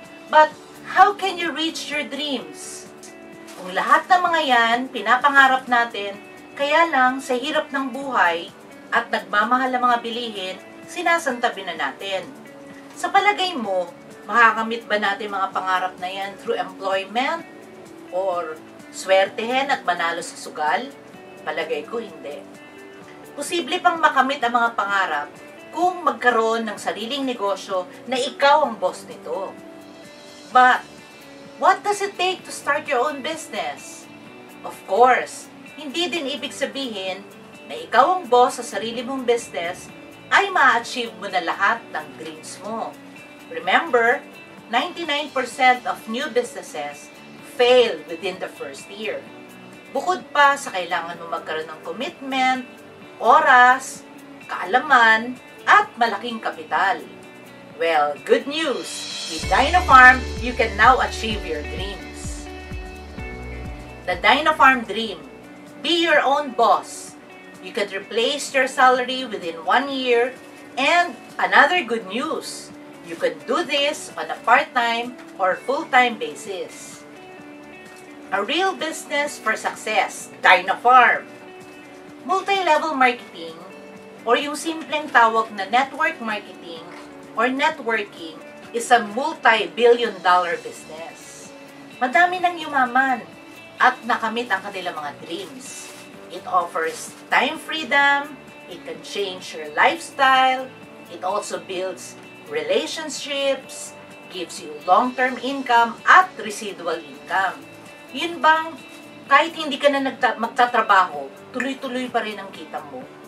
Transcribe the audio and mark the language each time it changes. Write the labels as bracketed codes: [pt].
[en] But, how can you reach your dreams? [tl] Kung lahat ng mga yan, pinapangarap natin, kaya lang sa hirap ng buhay at nagmamahal ng mga bilihin, sinasantabi na natin. Sa palagay mo, makakamit ba natin mga pangarap na yan [en] through employment? [tl] Or swertehin at manalo sa sugal? Palagay ko hindi. Posible pang makamit ang mga pangarap kung magkaroon ng sariling negosyo na ikaw ang boss nito. [en] But, what does it take to start your own business? Of course, [tl] hindi din ibig sabihin na ikaw ang boss sa sarili mong business ay ma-achieve mo na lahat ng dreams mo. [en] Remember, 99% of new businesses fail within the first year. [tl] Bukod pa sa kailangan mo magkaroon ng commitment, oras, kaalaman, at malaking kapital. [en] Well, good news! With Dynafarm, you can now achieve your dreams. The Dynafarm Dream. Be your own boss. You can replace your salary within 1 year. And another good news, you can do this on a part-time or full-time basis. A real business for success, Dynafarm. Multi-level marketing or [tl] yung simpleng tawag na [en] network marketing or networking is a multi-billion-dollar business. [tl] Madami nang yumaman at nakamit ang kanilang mga dreams. [en] It offers time freedom, it can change your lifestyle, it also builds relationships, gives you long-term income at residual income. [tl] Yun bang kahit hindi ka na magtatrabaho, tuloy-tuloy pa rin ang kita mo?